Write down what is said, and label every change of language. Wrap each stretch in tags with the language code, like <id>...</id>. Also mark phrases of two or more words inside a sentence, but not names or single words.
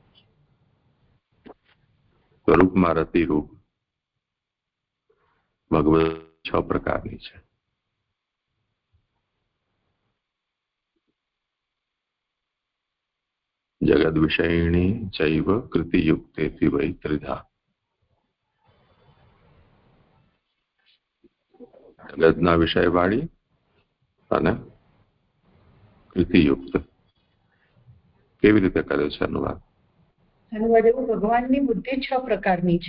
<gu>સ્વરૂપમાં રતિરૂપ ભગવદ 6 પ્રકારની છે.</gu> <sa>जगद विषयिणी चैव कृति युक्तेति वै त्रिधा.</sa> <gu>જગતના વિષયવાળી અને કૃતિયુક્ત. કેવી રીતે કર્યો છે અનુવાદ? અનુવાદ એવું, ભગવાનની બુદ્ધિ 6 પ્રકારની છે.</gu>